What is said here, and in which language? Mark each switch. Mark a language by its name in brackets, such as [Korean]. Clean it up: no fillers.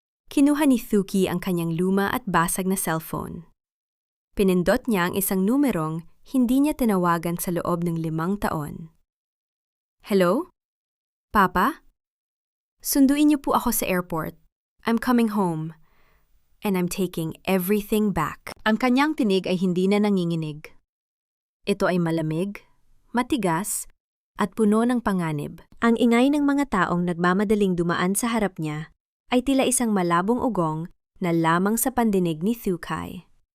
[Filipino] Kinuha ni Thuki ang kanyang luma at basag na cellphone. Pinindot niya ang isang numerong hindi niya tinawagan sa loob ng 5 taon. Hello? Papa? Sunduin niyo po ako sa airport. [English] I'm coming home. And I'm taking everything back. [Filipino] Ang kanyang tinig ay hindi na nanginginig. Ito ay malamig, matigas, at puno ng panganib. Ang ingay ng mga taong nagmamadaling dumaan sa harap niya ay tila isang malabong ugong na lamang sa pandinig ni Thukai.